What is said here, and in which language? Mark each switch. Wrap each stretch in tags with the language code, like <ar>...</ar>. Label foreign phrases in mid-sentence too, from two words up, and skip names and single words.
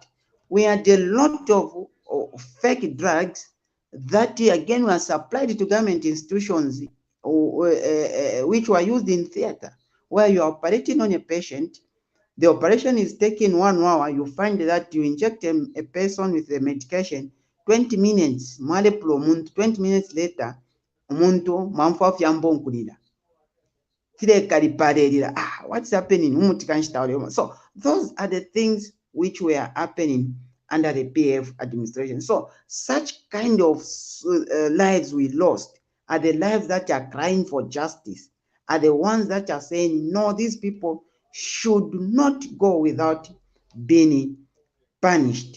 <en>We had a lot of fake drugs that again were supplied to government institutions which were used in theater, where you are operating on a patient. The operation is taking 1 hour. You find that you inject a person with the medication, 20 minutes, 20 minutes later,</en> <bem>umuntu mwamfa fyambonkulira.</bem> <en>What's happening? So those are the things which were happening under the PF administration. So such kind of lives we lost are the lives that are crying for justice, are the ones that are saying, no, these people should not go without being punished.</en>